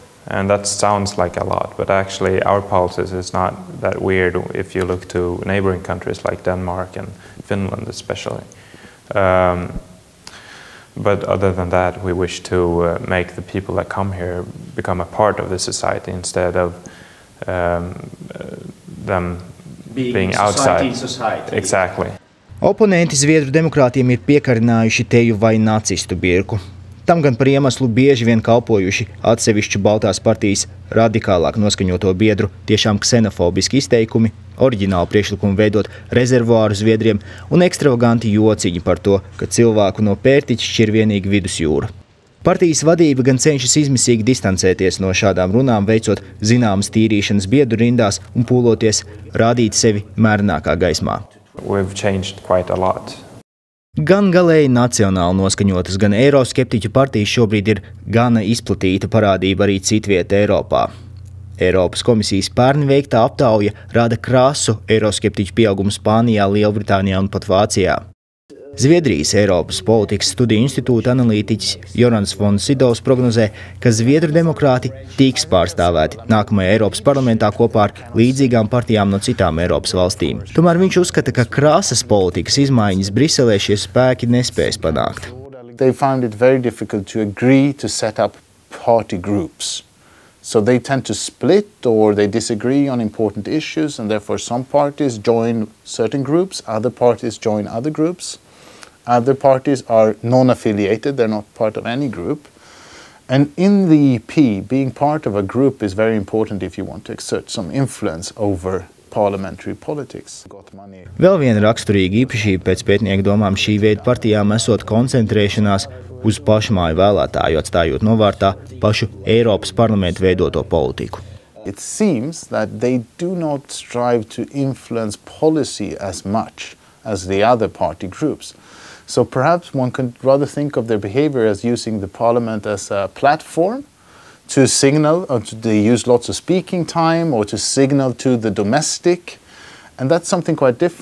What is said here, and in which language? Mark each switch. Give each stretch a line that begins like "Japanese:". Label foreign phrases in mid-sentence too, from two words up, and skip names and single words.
English: And that sounds like a lot, but actually our policies is not that weird if you look to neighboring countries like Denmark and Finland especially. But other than that, we wish to make the people that come here become a part of the society instead of them being outside. Society. Exactly.
Latvian: Oponenti Zviedru demokrātiem ir piekarinājuši teju vai nacistu birku. Tam gan par iemeslu bieži vien kalpojuši atsevišķu Baltās partijas radikālāk noskaņoto biedru tiešām ksenofobiski izteikumi, oriģinālu priekšlikumu veidot rezervuāru Zviedriem un ekstravaganti jociņi par to, ka cilvēku no Pērtiķa šķir vienīgi vidusjūra. Partijas vadība gan cenšas izmisīgi distancēties no šādām runām, veicot zināmas tīrīšanas biedru rindās un pūloties rādīt sevi mērnākā gaismā.
English: We've changed quite a lot.
Latvian: Gan galēji nacionāli noskaņotas, gan eiroskeptiķu partijas šobrīd ir gana izplatīta parādība arī citvietē Eiropā. Eiropas komisijas pērn veiktā aptauja rāda krasu eiroskeptiķu pieaugumu Spānijā, Lielbritānijā un pat Vācijā. Zviedrijas Eiropas politikas studiju institūta analītiķis Jorans von Sidovs prognozē, ka Zviedru demokrāti tiks pārstāvēti nākamajā Eiropas parlamentā kopā ar līdzīgām partijām no citām Eiropas valstīm. Tomēr viņš uzskata, ka krasas politikas izmaiņas Briselē šie spēki nespēs panākt.
English: They found it very difficult to agree to set up party groups. So they tend to split or they disagree on important issues, and therefore some parties join certain groups, other parties join other groups. Other parties are non-affiliated, they're not part of any group. And in the EP, being part of a group is very important if you want to exert some influence over parliamentary politics.
Latvian: Vēl viena raksturīga īpašība pēc pētnieku domām šī veida partijām esot koncentrēšanās uz pašmāju vēlētāju, atstājot novārtā pašu Eiropas parlamentu veidoto politiku.
English: It seems that they do not strive to influence policy as much as the other party groups. So perhaps one could rather think of their behavior as using the parliament as a platform to signal, or they use lots of speaking time, or to signal to the domestic, and that's something quite different.